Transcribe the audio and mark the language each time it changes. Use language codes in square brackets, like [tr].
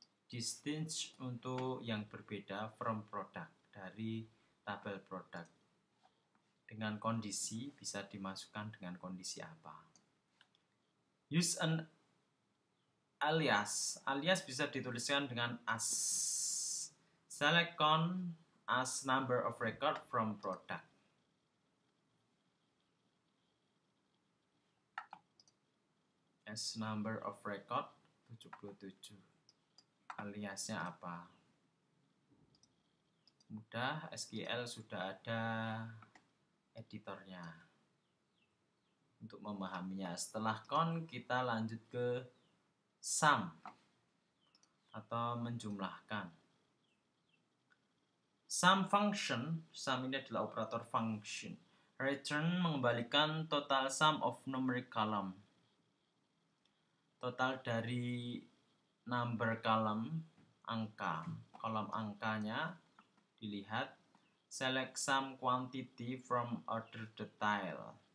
[id] Distinct untuk yang berbeda [en] from product, [id] dari tabel produk. Dengan kondisi, bisa dimasukkan dengan kondisi apa. [en] Use an alias. [id] Alias bisa dituliskan dengan as. [en] Select count as number of record from product. As number of record 77. [id] Aliasnya apa? Mudah, SQL sudah ada editornya untuk memahaminya. Setelah count kita lanjut ke sum atau menjumlahkan. Sum function, sum ini adalah operator function. [en] Return [id] mengembalikan [en] total sum of numeric column. [id] Total dari [en] number column, [id] angka. Kolom angkanya dilihat. [en] Select some quantity from order detail.